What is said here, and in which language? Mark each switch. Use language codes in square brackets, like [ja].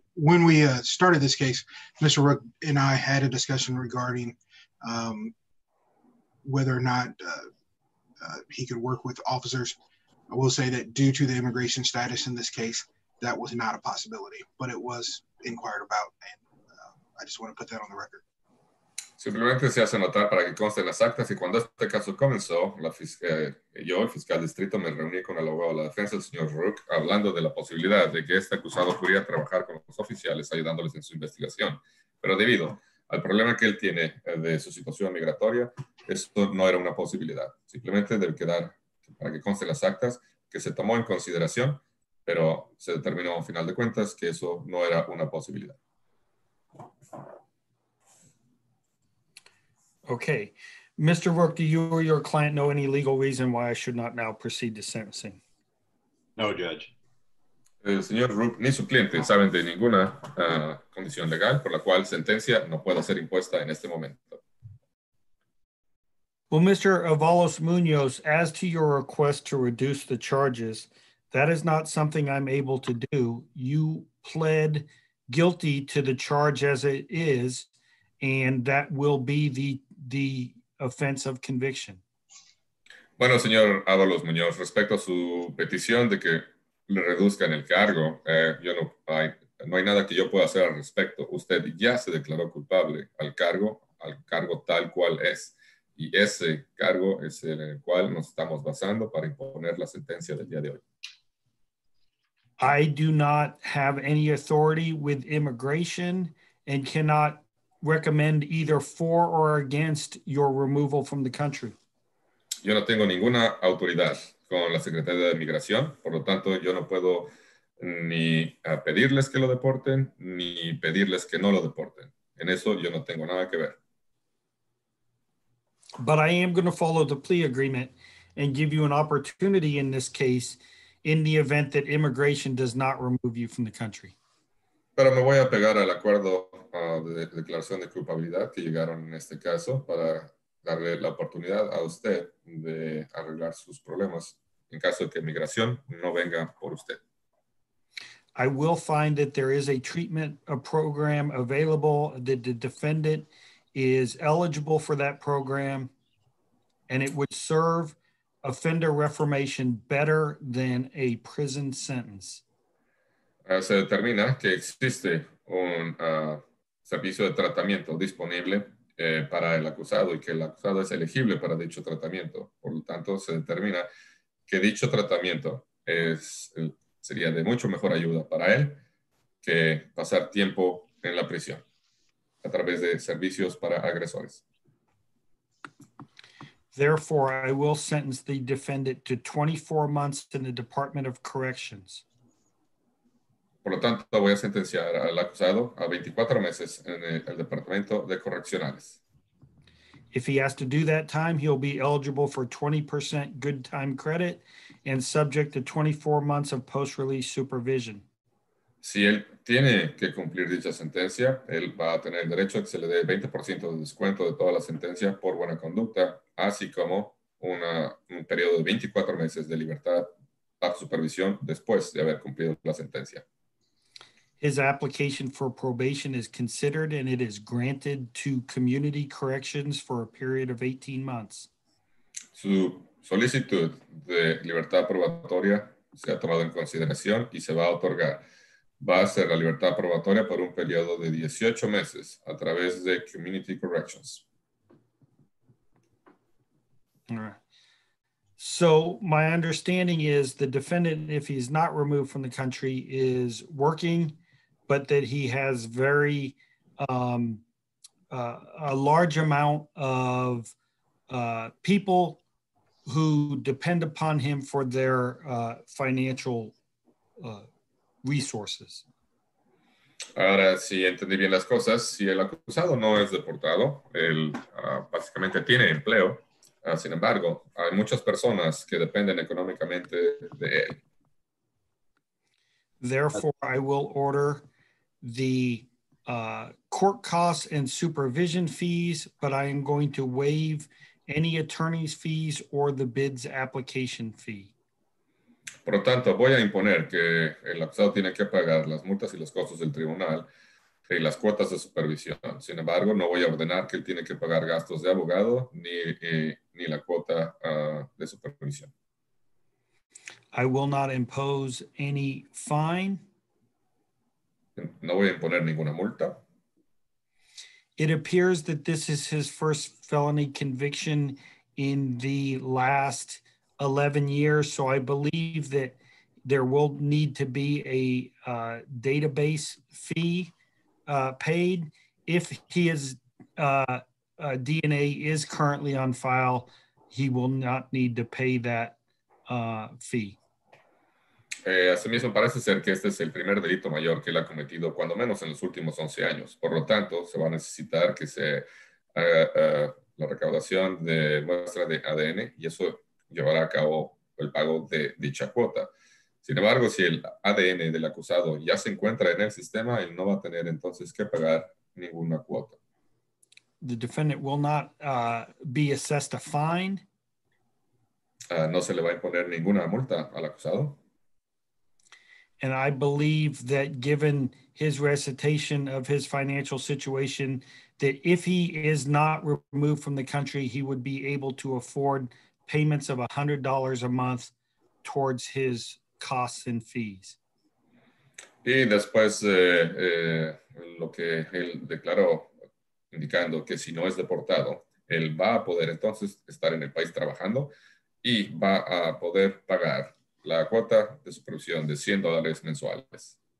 [en] when we started this case, Mr. Rook and I had a discussion regarding whether or not he could work with officers. I will say that due to the immigration status in this case, that was not a possibility, but it was inquired about, and I just want to put that on the record. [es] Simplemente se hace notar para que conste en las actas, y cuando este caso comenzó, yo, el fiscal distrito, me reuní con el abogado de la defensa, el señor Rook, hablando de la posibilidad de que este acusado pudiera trabajar con los oficiales ayudándoles en su investigación. Pero debido al problema que él tiene de su situación migratoria, esto no era una posibilidad. Simplemente debe quedar, para que conste en las actas, que se tomó en consideración, pero se determinó al final de cuentas que eso no era una posibilidad. [en] Okay. Mr. Rook, do you or your client know any legal reason why I should not now proceed to sentencing? No, Judge. [es] El señor Rook ni su cliente saben de ninguna condición legal por la cual sentencia no pueda ser impuesta en este momento. [en] Well, Mr. Avalos-Munoz, as to your request to reduce the charges, that is not something I'm able to do. You pled guilty to the charge as it is, and that will be the offense of conviction. [es] Bueno, señor Avalos-Munoz, respecto a su petición de que le reduzcan el cargo, no hay nada que yo pueda hacer al respecto. Usted ya se declaró culpable al cargo tal cual es. Y ese cargo es en el cual nos estamos basando para imponer la sentencia del día de hoy. [en] I do not have any authority with immigration and cannot recommend either for or against your removal from the country. [es] Yo no tengo ninguna autoridad con la Secretaría de Migración, por lo tanto yo no puedo ni pedirles que lo deporten ni pedirles que no lo deporten. En eso yo no tengo nada que ver. [en] But I am going to follow the plea agreement and give you an opportunity in this case in the event that immigration does not remove you from the country. [es] Pero me voy a pegar al acuerdo de declaración de culpabilidad que llegaron en este caso para darle la oportunidad a usted de arreglar sus problemas en caso de que migración no venga por usted. [en] I will find that there is a program available, that the defendant is eligible for that program, and it would serve offender reformation better than a prison sentence. [es] Se determina que existe un servicio de tratamiento disponible para el acusado y que el acusado es elegible para dicho tratamiento. Por lo tanto, se determina que dicho tratamiento sería de mucho mejor ayuda para él que pasar tiempo en la prisión a través de servicios para agresores. [en] Therefore, I will sentence the defendant to 24 months in the Department of Corrections. [es] Por lo tanto, voy a sentenciar al acusado a 24 meses en el Departamento de Correccionales. [en] If he has to do that time, he'll be eligible for 20% good time credit and subject to 24 months of post-release supervision. [es] Si él tiene que cumplir dicha sentencia, él va a tener derecho a que se le dé 20% de descuento de toda la sentencia por buena conducta, así como un periodo de 24 meses de libertad bajo supervisión después de haber cumplido la sentencia. [en] His application for probation is considered and it is granted to community corrections for a period of 18 months. [es] Su solicitud de libertad probatoria se ha tomado en consideración y se va a otorgar. Va a ser la libertad probatoria por un periodo de 18 meses a través de Community Corrections. [en] All right. So my understanding is the defendant, if he's not removed from the country, is working, but that he has a large amount of people who depend upon him for their financial resources. [es] Ahora, si entendí bien las cosas, si el acusado no es deportado, él básicamente tiene empleo. Sin embargo, hay muchas personas que dependen económicamente de él. [en] Therefore, I will order the court costs and supervision fees, but I am going to waive any attorney's fees or the bid's application fee. [es] Por lo tanto, voy a imponer que el acusado tiene que pagar las multas y los costos del tribunal y las cuotas de supervisión. Sin embargo, no voy a ordenar que él tiene que pagar gastos de abogado ni la cuota de supervisión. [en] I will not impose any fine. [es] No voy a imponer ninguna multa. [en] It appears that this is his first felony conviction in the last 11 years. So I believe that there will need to be a database fee paid. If his DNA is currently on file, he will not need to pay that fee. [es] Asimismo, parece ser que este es el primer delito mayor que él ha cometido, cuando menos en los últimos 11 años. Por lo tanto, se va a necesitar que se haga la recaudación de muestra de ADN y eso llevará a cabo el pago de dicha cuota. Sin embargo, si el ADN del acusado ya se encuentra en el sistema, él no va a tener entonces que pagar ninguna cuota. [en] The defendant will not be assessed a fine. [es] No se le va a imponer ninguna multa al acusado. [en] And I believe that given his recitation of his financial situation, that if he is not removed from the country, he would be able to afford payments of $100 a month towards his costs and fees. [es] Y después lo que él declaró, indicando que si no es deportado, él va a poder entonces estar en el país trabajando y va a poder pagar la cuota de supervisión de $100 mensuales.